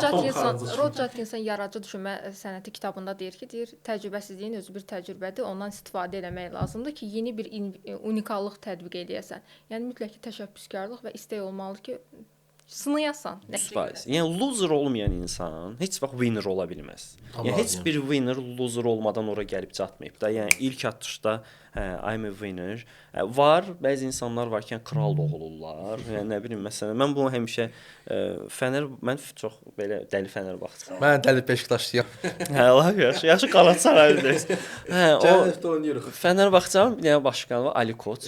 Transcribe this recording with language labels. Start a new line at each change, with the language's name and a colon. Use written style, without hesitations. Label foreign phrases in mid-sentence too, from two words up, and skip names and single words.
Azerbaijani: Rod Judkinson yaradıcı düşünmə sənəti kitabında deyir ki, təcrübəsizliyin özü bir təcrübədir, ondan istifadə etmək lazımdır ki, yeni bir unikallıq tətbiq eləyəsən. Yəni mütləq təşəbbüskarlıq və istək olmalıdır ki, sınayasan. Yəni loser olmayan insan heç vaxt winner ola bilməz. Yəni heç bir winner loser olmadan ora gəlib çatmayıb da. Yəni ilk atışda
English: I'm a winner.
Azerbaijani: Var, bəzi insanlar var ki, kral doğulurlar. Yəni nə bilim məsələn, mən bunu həmişə mən çox belə dəli Fənərbağçıyam. Mən dəli Beşiktaşlıyam. Lap yaxşı. Yaxşı Qalatasaraylıyıq. O Fənərbağçanın bir dənə başqanı var, Ali Koç.